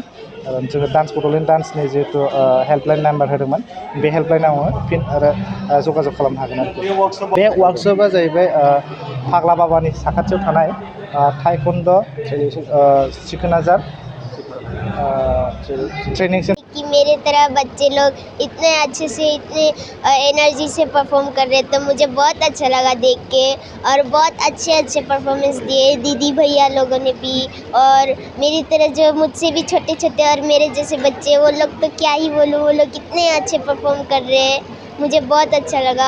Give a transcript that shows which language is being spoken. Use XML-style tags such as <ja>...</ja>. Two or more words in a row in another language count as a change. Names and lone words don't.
<brx>जोङो डान्स बड'लेण्ड डान्सनि जिहेथु</brx> <en>helpline number</en> <brx>होदोंमोन, बे हेल्पलाइनाव फिन आरो जगाजग खालामनो हागोन आरोखि। बे वार्कशपआ जाहैबाय फाग्ला बाबानि साखाथियाव थानाय टाइकन्ड' सिखोनाजार</brx> <en>training centre.</en> <hi>कि मेरे तरह बच्चे लोग इतने अच्छे से इतने एनर्जी से परफॉर्म कर रहे, तो मुझे बहुत अच्छा लगा देख के। और बहुत अच्छे परफॉर्मेंस दिए दीदी भैया लोगों ने भी, और मेरी तरह जो मुझसे भी छोटे छोटे और मेरे जैसे बच्चे, वो लोग तो क्या ही बोलूँ, वो लोग इतने अच्छे परफॉर्म कर रहे हैं, मुझे बहुत अच्छा लगा।</hi>